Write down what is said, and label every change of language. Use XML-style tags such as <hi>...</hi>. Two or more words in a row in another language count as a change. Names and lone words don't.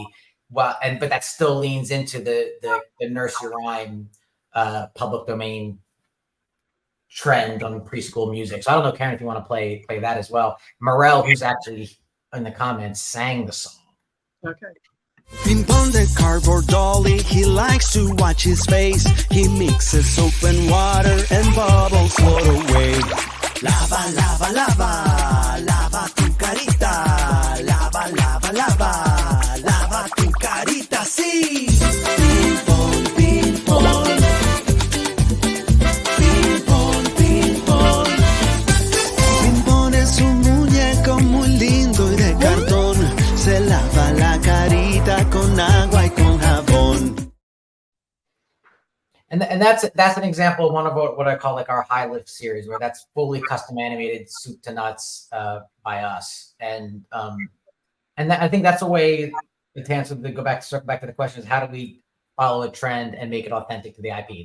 <en>But that still leans into the nursery rhyme public domain trend on preschool music. So I don't know, Karen, if you want to play that as well. Morel, who's actually in the comments, sang the song. Okay. Ping pong the cardboard dolly, he likes to watch his face. He mixes soap and water and bubbles float away.</en> <es>Lava, lava, lava, lava tu carita. Lava, lava, lava, lava tu carita, sí. Ping pong, ping pong. Ping pong, ping pong. Ping pong es un muñeco muy lindo y de cartón. Se lava la carita con agua y con jabón.</es> <en>And that's an example of one of what I call like our high lift series, where that's fully custom animated, soup to nuts by us. And I think that's a way to answer to circle back to the question is how do we follow a trend and make it authentic to the IP?</en>